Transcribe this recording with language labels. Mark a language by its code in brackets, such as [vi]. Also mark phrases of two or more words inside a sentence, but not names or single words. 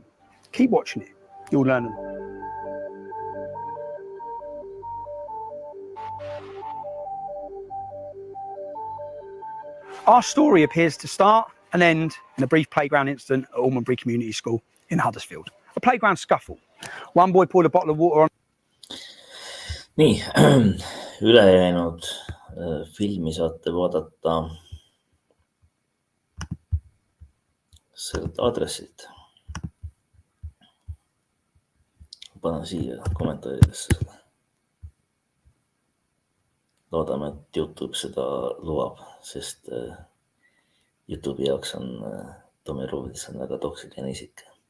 [en] Keep watching it, you'll learn a lot. Our story appears to start and end in a brief playground incident at Almondbury Community School in Huddersfield. A playground scuffle. One boy poured a bottle of water on. [et] Nii, ülejäänud filmi saate vaadata sealt aadressilt. Panen siia kommentaaridesse seda. Loodame, et YouTube seda lubab, sest YouTube'i jaoks on Tommy Robinson väga toksiline isik.